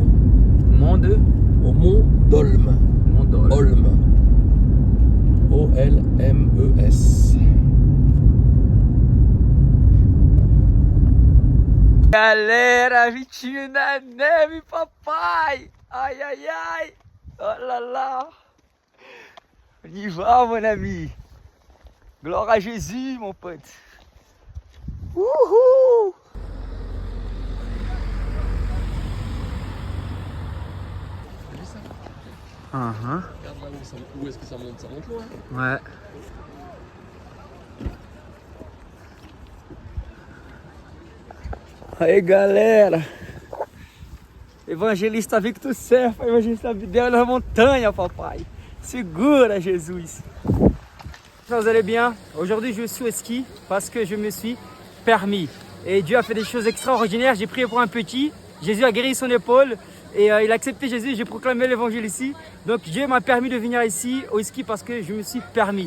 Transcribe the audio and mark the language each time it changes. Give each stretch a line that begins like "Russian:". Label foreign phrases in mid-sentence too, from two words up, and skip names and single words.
French: Monde, Au Mont d'Olme. monde. Olme. O-L-M-E-S.
Portuguese: Galera, Vitinho na neve, papai!
French: Ai, ai, ai! Oh là là! On y va, mon ami! Gloire à Jésus, mon pote! Wouhou! Regarde là où est-ce que ça monte? Ça monte loin. Ouais.
Portuguese: Aí galera, evangelista Victor Serpa, evangelista Abdel na montanha, papai. Segura, Jesus.
French: Vous allez bien? Aujourd'hui, je suis au ski parce que je me suis permis. Et Dieu a fait des choses extraordinaires. J'ai prié pour un petit. Jésus a guéri son épaule. Et il a accepté Jésus. J'ai proclamé l'évangile ici. Donc Dieu m'a permis de venir ici au ski parce que je me suis permis.